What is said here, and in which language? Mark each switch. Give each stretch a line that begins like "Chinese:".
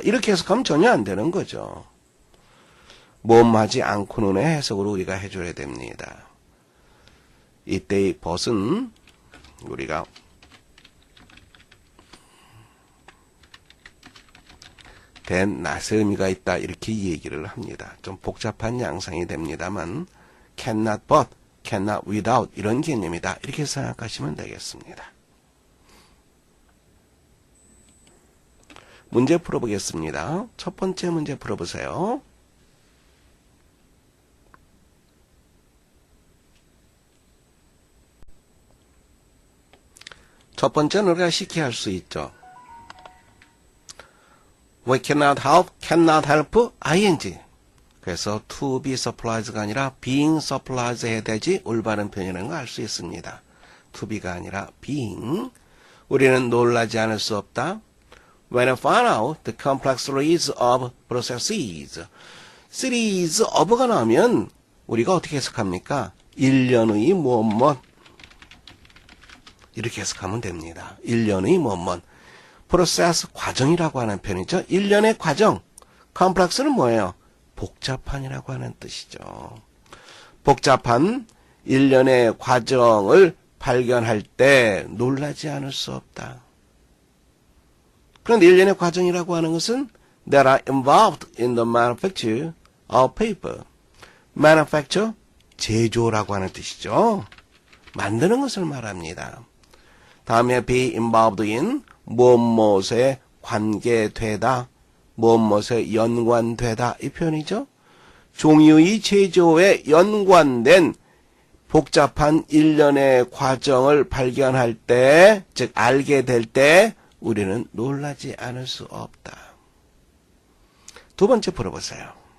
Korean: 이렇게 해석하면 전혀 안 되는 거죠. 모험하지 않고는의 해석으로 우리가 해줘야 됩니다. 이때의 but은 우리가 된 낫의 의미가 있다 이렇게 얘기를 합니다. 좀 복잡한 양상이 됩니다만
English: cannot but, cannot without
Korean: 이런 개념이다. 이렇게 생각하시면 되겠습니다. 문제 풀어보겠습니다. 첫 번째 문제 풀어보세요. 첫 번째는 우리가 쉽게 할 수 있죠.
English: We cannot help, ing.
Korean: 그래서
English: to be surprised
Korean: 가 아니라
English: being surprised
Korean: 해야 되지 올바른 표현이라는 걸 알 수 있습니다.
English: to be
Korean: 가 아니라
English: being.
Korean: 우리는 놀라지 않을 수 없다.
English: When I find out the complex series of processes.
Korean: series of가 나오면 우리가 어떻게 해석합니까? 일련의 무엇 이렇게 해석하면 됩니다. 일련의 무엇 프로세스 과정이라고 하는 표현이죠. 일련의 과정. 컴플렉스는 뭐예요? 복잡한이라고 하는 뜻이죠. 복잡한 일련의 과정을 발견할 때 놀라지 않을 수 없다. 그런데 일련의 과정이라고 하는 것은
English: that are involved in the manufacture of paper.
Korean: manufacture, 제조라고 하는 뜻이죠. 만드는 것을 말합니다. 다음에
English: be involved in,
Korean: 무엇에 관계되다, 무엇에 연관되다 이 표현이죠. 종이의 제조에 연관된 복잡한 일련의 과정을 발견할 때, 즉 알게 될 때 우리는 놀라지 않을 수 없다. 두 번째 풀어보세요.